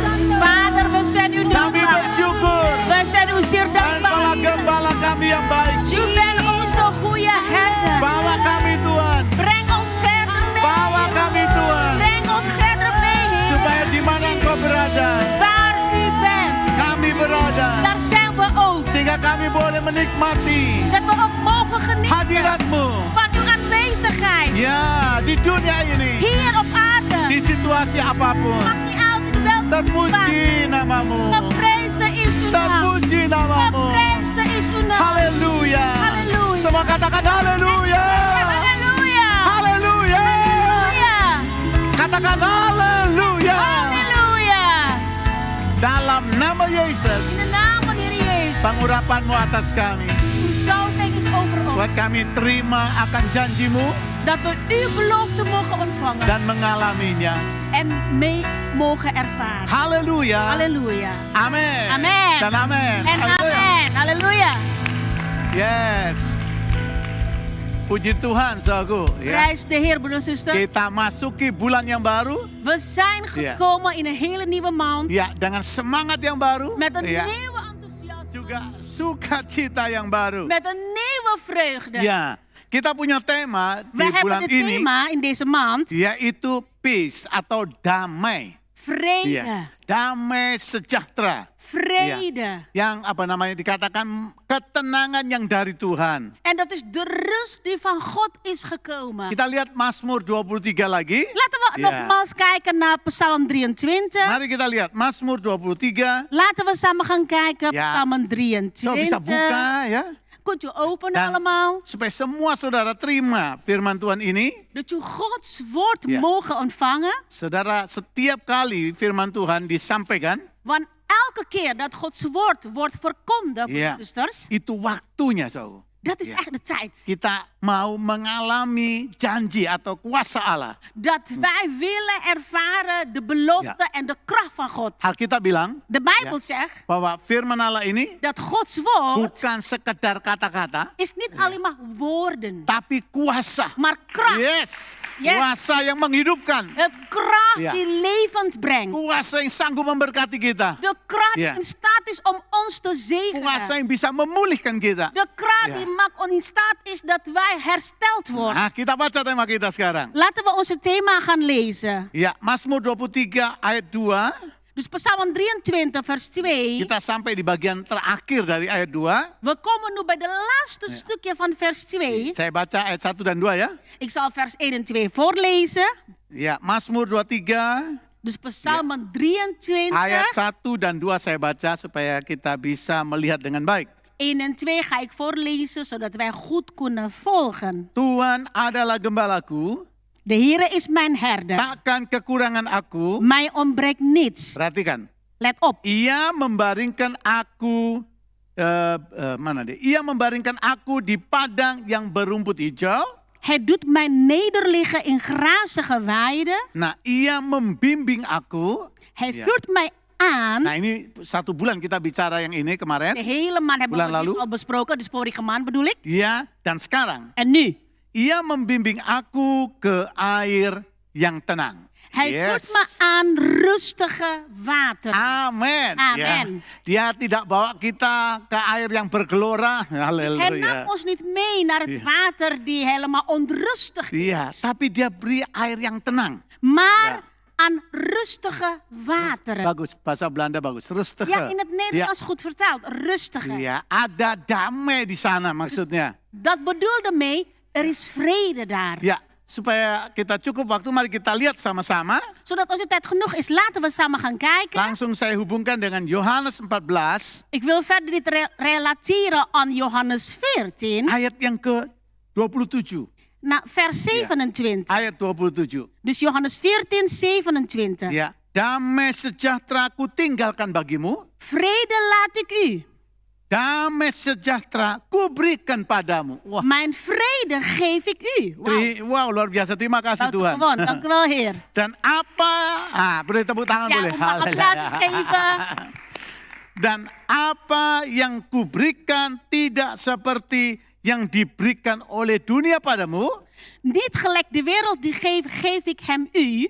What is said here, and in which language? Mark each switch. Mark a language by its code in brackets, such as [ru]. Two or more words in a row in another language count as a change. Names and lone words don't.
[nl] Vader, we zijn u [id] Kami [nl] dankbaar. [id] bersyukur. [nl] We zijn u zeer dankbaar. [id] Gembala kami yang baik. [nl] U bent onze goede herder. [id] Bawa kami Tuhan. [nl] Breng ons verder mee. [id] Bawa kami Tuhan. [nl] Breng ons verder mee. [id] Supaya di mana Engkau berada, [nl] Waar u bent, [id] kami berada. [nl] daar zijn we ook. [id] Sehingga kami boleh menikmati [nl] Dat we ook mogen genieten [id] hadirat-Mu. [nl] van uw aanwezigheid. [id] Ya, di dunia ini, [nl] Hier op aarde. [id] di situasi apapun. [nl] Maakt niet uit in welke [id] Terpuji namamu. [nl] Geprezen is uw naam. [id] Terpuji namamu. [nl] Geprezen is uw naam. [id] Haleluya. Haleluya. Semua katakan haleluya. Haleluya. Haleluya. Haleluya. Katakan haleluya. Haleluya. Dalam nama Yesus, [nl] In de naam van de Heer Jezus. [id] pengurapan-Mu atas kami. [nl] Uw zalving is over ons. [id] Buat kami terima akan janji-Mu [nl] Dat we uw belofte mogen ontvangen. [id] dan mengalaminya. [nl] En mee mogen ervaren. [id] Haleluya. [nl] Halleluja. [id] Amin. [nl] Amen. [id] Dan amin. [nl] En [id] Haleluya. [nl] amen. Halleluja. [id] Yes. Puji Tuhan, saudaraku. Ya. [nl] Prijs de Heer, broeders en zusters. [id] Kita masuki bulan yang baru. [nl] We zijn gekomen in een hele nieuwe maand. [id] Ya, dengan semangat yang baru. [nl] Met een [id] Ya. [nl] nieuwe enthousiasme. [id] Juga sukacita yang baru. [nl] Met een nieuwe vreugde. [id] Ya, kita punya tema di [nl] Wij [id] bulan [nl] hebben het [id] ini, [nl] thema in deze maand. [id] yaitu peace atau damai. [nl] Vrede. [id] Ya, damai sejahtera. [nl] Vrede. [id] Yang dikatakan ketenangan yang dari Tuhan. [nl] En dat is de rust die van God is gekomen. [id] Kita lihat Mazmur 23 lagi. [nl] Laten we Ja. nogmaals kijken naar Psalm 23. [id] Mari kita lihat Mazmur 23. [nl] Laten we samen gaan kijken Ja. Psalm [id] So bisa [nl] 23. [id] buka ya. [nl] Kunt u openen [id] Dan [nl] allemaal. [id] supaya semua saudara terima firman Tuhan ini. [nl] Dat u Gods woord Ja. mogen ontvangen. [id] Saudara, setiap kali firman Tuhan disampaikan, [nl] Want elke keer dat Gods woord wordt verkondigd, Ja. zusters, [id] itu waktunya, saudara. [nl] dat is Ja. echt de tijd. [id] Kita mau mengalami janji atau kuasa Allah. [nl] Dat wij willen ervaren de belofte en de kracht van God. [id] Alkitab bilang [nl] De Bijbel Ja. zegt [id] bahwa firman Allah ini [nl] dat Gods woord [id] bukan sekedar kata-kata, [nl] is niet alleen maar woorden, [id] tapi kuasa. [nl] maar kracht. [id] Yes, [nl] Yes. [id] kuasa yang menghidupkan. [nl] Het kracht Ja. die levend brengt. [id] Kuasa yang sanggup memberkati kita. [nl] De kracht Ja. die in staat is om ons te zegenen. [id] Kuasa yang bisa memulihkan kita. [nl] De kracht Ja. die maakt ons in staat is dat wij hersteld worden. [id] Nah, kita baca tema kita sekarang. [nl] Laten we onze thema gaan lezen. [id] Ya, Mazmur 23 ayat 2. [nl] Dus Psalm 23 vers 2. [id] Kita sampai di bagian terakhir dari ayat 2. [nl] We komen nu bij de laatste stukje van vers 2. [id] Saya baca ayat 1 dan 2 ya. [nl] Ik zal vers 1 en 2 voorlezen. [id] Ya, Mazmur 23 [nl] Dus Psalm 23, [id] ayat 1 dan 2 saya baca supaya kita bisa melihat dengan baik. [nl] 1 en 2 ga ik voorlezen, zodat wij goed kunnen volgen. [id] Tuhan adalah gembalaku, [nl] De Heere is mijn herder. [id] takkan kekurangan aku. [nl] Mij ontbreekt niets. [id] Perhatikan. [nl] Let op. [id] Ia membaringkan aku Ia membaringkan aku di padang yang berumput hijau. [nl] Hij doet mij nederliggen in grazige weiden. [id] Nah, ia membimbing aku. [nl] Hij Ja. vuurt mij aan. [id] Nah, ini 1 bulan kita bicara yang ini kemarin. [nl] De hele maand hebben [id] Bulan [nl] we dit [id] lalu. [nl] al besproken. Dus vorige maand bedoel ik. [id] Ya, dan sekarang [nl] En nu. [id] ia membimbing aku ke air yang tenang. [nl] Hij voert me aan rustige water. [id] Amin. [nl] Amen. [id] Ya. Dia tidak bawa kita ke air yang bergelora. [nl] Hij [id] Haleluya. [nl] nam ons niet mee naar het Ja. water die helemaal onrustig is. [id] Iya, tapi dia beri air yang tenang. [nl] Maar Ja. aan rustige wateren. [id] Bagus, bahasa Belanda bagus. [nl] Rustige. Ja, in het Nederlands goed vertaald. Rustige. [id] Iya, ada damai di sana maksudnya. [nl] Dat bedoelde mee, er is vrede daar. [id] Ya, supaya kita cukup waktu, mari kita lihat sama-sama. [nl] Zodat als het tijd genoeg is, laten we samen gaan kijken. [id] Langsung saya hubungkan dengan Yohanes 14, [nl] Ik wil verder dit relateren aan Johannes 14. [id] ayat yang ke-27. [nl] Naar vers 27. [id] Ayat 27. [nl] Dus Johannes 14, 27. [id] Ya, damai sejahtera ku tinggalkan bagimu. [nl] Vrede laat ik u. [id] Damai sejahtera ku berikan padamu. Wah, [nl] Mijn vrede geef ik u. [id] wow, luar biasa. Terima kasih Tuhan. [nl] Gewoon, dank u wel Heer. [id] Dan beri tepuk tangan [nl] Ja, [id] boleh. [nl] om een applaus te geven. [id] Dan apa yang kuberikan tidak seperti yang diberikan oleh dunia padamu. [nl] Niet gelijk de wereld die geef ik hem u.